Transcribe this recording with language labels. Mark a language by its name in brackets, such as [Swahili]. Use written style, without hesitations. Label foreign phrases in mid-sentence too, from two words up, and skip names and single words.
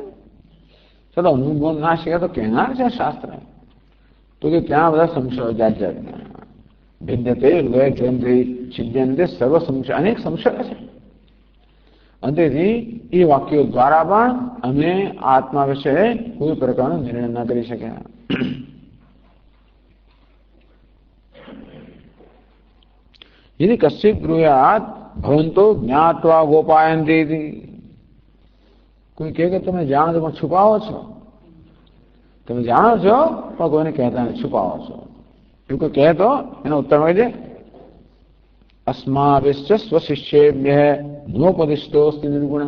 [Gujarati] ચલો અનુભવ ના શીખ્યા તો કહેનાર છે શાસ્ત્ર. તો કે ત્યાં બધા સંશયો જાત જાતના [Sanskrit] भिन्नते लोय ग्रन्थि छिद्यन्ते सर्व संशय [Gujarati] અનેક સંશય છે. અંતેથી એ વાક્યો દ્વારા પણ અમે આત્મા વિશે કોઈ પ્રકારનો નિર્ણય ન કરી શક્યા. [Sanskrit] यदि कश्चित ब्रूयात भवंतो ज्ञात्वा गोपायन्ति. [Gujarati] કોઈ કહે કે તમે જાણો છો પણ છુપાવો છો, તમે જાણો છો પણ કોઈને કહેતા નથી, છુપાવો છો. એવું કોઈ કહે તો એનો ઉત્તર હોય છે [Sanskrit] अस्माभिश्च स्वशिष्येभ्यः नोपदिष्टोस्ति निर्गुणः.